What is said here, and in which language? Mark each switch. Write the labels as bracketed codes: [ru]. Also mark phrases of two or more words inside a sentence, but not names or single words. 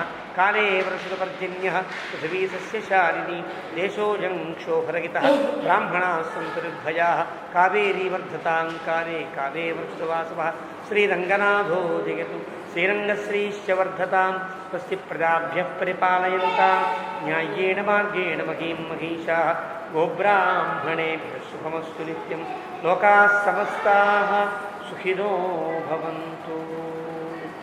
[sa] కాలే వర్షితపర్జన్యః పృథివీ సస్యశాలినీ దేశోऽयं క్షోభరహితः. బ్రాహ్మణాः సन्तు నిర్భయాः కావేరీ వర్ధతాం కాలే కాలే వర్షితవాసవः. శ్రీరంగనాథో జయతు శ్రీరంగశ్రీశ్చ వర్ధతాం. స్వస్తి ప్రజాభ్యः పరిపాలయంతాం న్యాయేన మార్గేణ మహీం మహీషాः. గోబ్రాహ్మణేభ్యः శుభమస్తు నిత్యం. లోకాः సమస్తాः సుఖినో భవంతు.